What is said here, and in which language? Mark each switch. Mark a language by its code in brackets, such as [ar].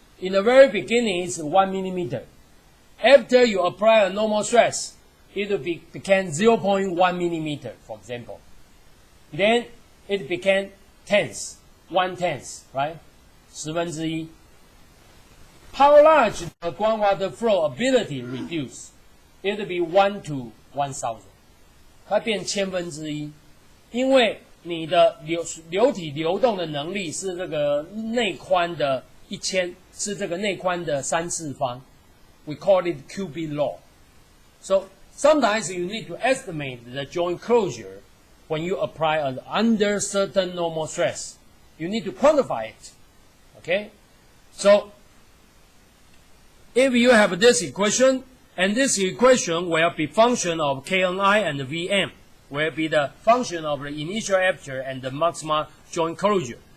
[en] In the very beginning, it's 1 millimeter. After you apply a normal stress, it will became 0.1 millimeter, for example. Then it became tenths, 1/10, right? 1/10. How large the groundwater flow ability reduce? It will be 1 to 1,000. [zh] 它变1/1000，因为你的流体流动的能力是这个内宽的1000，是这个内宽的3次方。 [en] We call it cubic law. So sometimes you need to estimate the joint closure when you apply under certain normal stress. You need to quantify it. Okay? So if you have this equation, and this equation will be function of KNI and VM, will be the function of the initial aperture and the maximal joint closure.